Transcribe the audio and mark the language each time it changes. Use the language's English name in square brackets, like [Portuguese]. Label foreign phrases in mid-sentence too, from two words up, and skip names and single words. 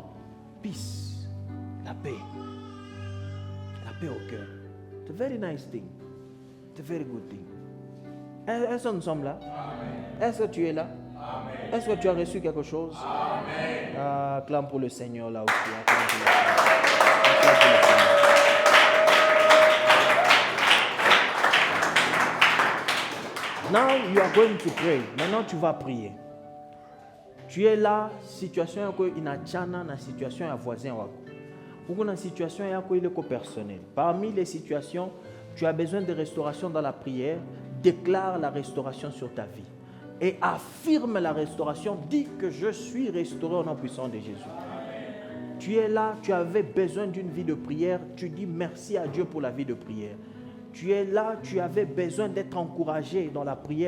[French] Peace, la paix au cœur. [English] It's a very nice thing. It's a very good thing. [French] Est-ce que nous sommes là? Amen. Est-ce que tu es là? Amen. Est-ce que tu as reçu quelque chose? Amen. Acclame pour le Seigneur là aussi. Acclame pour le Seigneur. [English] Now you are going to pray. [French] Maintenant tu vas prier. Tu es là, [Swahili] situation yako inachana na situation ya voisin wako. Ou na situation yako ile ko personnel. [French] Parmi les situations, tu as besoin de restauration dans la prière. Déclare la restauration sur ta vie. Et affirme la restauration. Dis que je suis restauré au nom puissant de Jésus. Tu es là, tu avais besoin d'une vie de prière. Tu dis merci à Dieu pour la vie de prière. Tu es là, tu avais besoin d'être encouragé dans la prière.